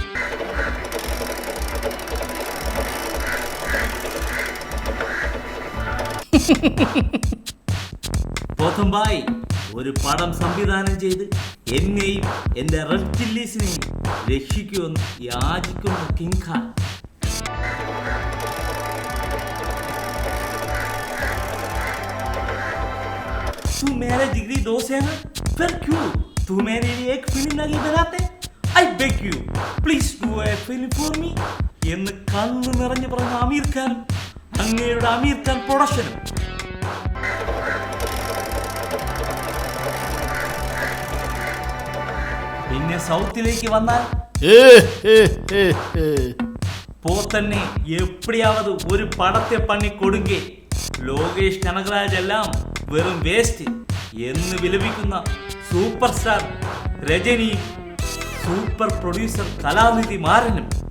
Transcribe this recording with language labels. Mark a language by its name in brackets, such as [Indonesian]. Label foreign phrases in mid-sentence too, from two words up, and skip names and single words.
[Malayalam] പോത്തം ഭായ് ഒരു പടം സംവിധാനം ചെയ്ത് എന്നെയും എന്റെ റെഡ് ചില്ലീസിനെയും രക്ഷിക്കുമെന്ന് യാചിക്കുന്ന കിങ് ഖാൻ. [Hindi] तू मेरे डिग्री 2 से है, फिर क्यों तू मेरे लिए एक फिल्म नहीं बनाते? [English] I beg you, please do a film for me. [Malayalam] എന്ന് കണ്ണു നിറഞ്ഞു പറഞ്ഞ ആമീർ ഖാനും അങ്ങയുടെ ആമീർ ഖാൻ പ്രൊഡക്ഷനും. പിന്നെ സൗത്തിലേക്ക് വന്നാൽ പോത്തന്നെ [Tamil] எப்படியாவது ஒரு படத்தை பண்ணி கொடுங்க [Malayalam] ലോകേഷ് കനകരാജ് എല്ലാം വെറും വേസ്റ്റ് എന്ന് വിലപിക്കുന്ന [English] super star [Malayalam] രജനി, [English] super producer [Malayalam] കലാനിധി മാരനും